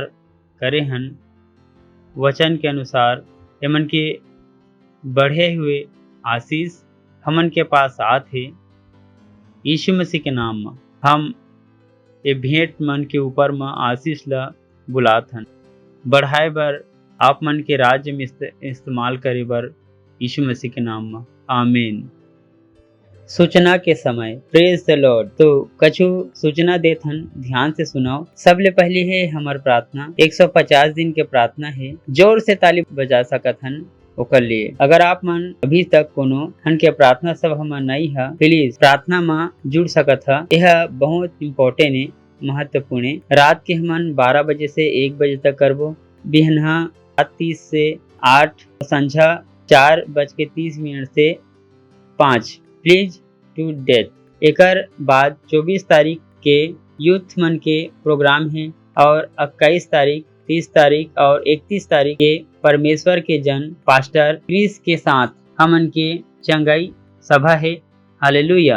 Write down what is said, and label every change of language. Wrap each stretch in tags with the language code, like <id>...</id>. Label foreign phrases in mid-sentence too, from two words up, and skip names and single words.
<hne>करे हन वचन के अनुसार हमन के बढ़े हुए आशीष हमन के पास आथे यीशु मसीह के नाम में हम ये भेंट मन के ऊपर में आशीष ला बुलात हन बढ़ाए बर आप मन के राज्य में इस्तेमाल करे बर यीशु मसीह के नाम में आमीन। सूचना के समय</hne> <en>Praise the Lord</en> <hne>तो कछु सूचना देथन ध्यान से सुनाओ। सबले पहली है हमार प्रार्थना 150 दिन के प्रार्थना है जोर से ताली बजा सकत हन ओकर लिए अगर आप मन अभी तक कोनो हन के प्रार्थना सभा में नहीं है प्लीज प्रार्थना में जुड़ सकत है यह बहुत इम्पोर्टेंट है महत्वपूर्ण है। रात के हमन 12 बजे से 1 बजे तक करबो बिहनहा 7:30 से 8 संझा 4:30 से 5</hne> <en>please to date</en> <hne>एकर बाद 24 तारीख के यूथ मन के प्रोग्राम है और 21 तारीख 30 तारीख और 31 तारीख के परमेश्वर के जन पास्टर क्रिस के साथ हमन के चंगाई सभा है हालेलुया।</hne>